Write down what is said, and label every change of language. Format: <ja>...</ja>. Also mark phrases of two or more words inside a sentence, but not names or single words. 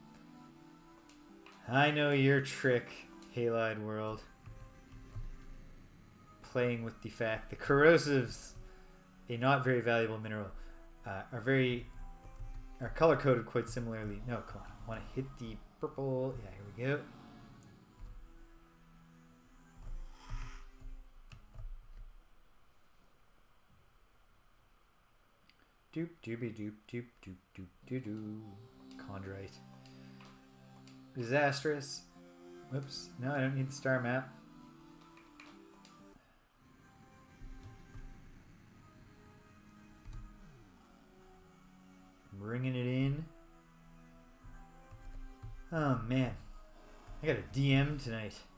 <en>I know your trick, Halide World. Playing with the fact the corrosives, a not very valuable mineral, are color coded quite similarly. No, come on. I want to hit the purple. Yeah, here we go. Doop doopy doop doop doop doop doo doo. Chondrite. Disastrous. Whoops. No, I don't need the star map. Bringing it in. Oh man. I got a DM tonight.</en>